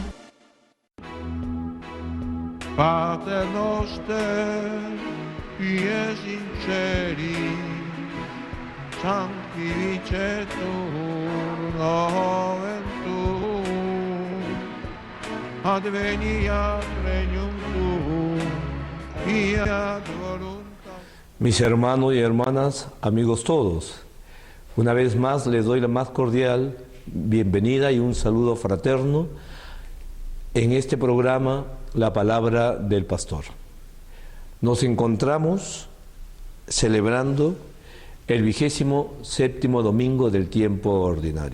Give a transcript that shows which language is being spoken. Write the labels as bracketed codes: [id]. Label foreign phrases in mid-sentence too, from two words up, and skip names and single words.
[la] Pater noster, qui sinceri, sanctificetur nomen tuum, adveniat regnum tuum, fiat voluntas. [es] Mis hermanos y hermanas, amigos todos, una vez más les doy la más cordial bienvenida y un saludo fraterno en este programa La Palabra del Pastor. Nos encontramos celebrando el 27º domingo del tiempo ordinario.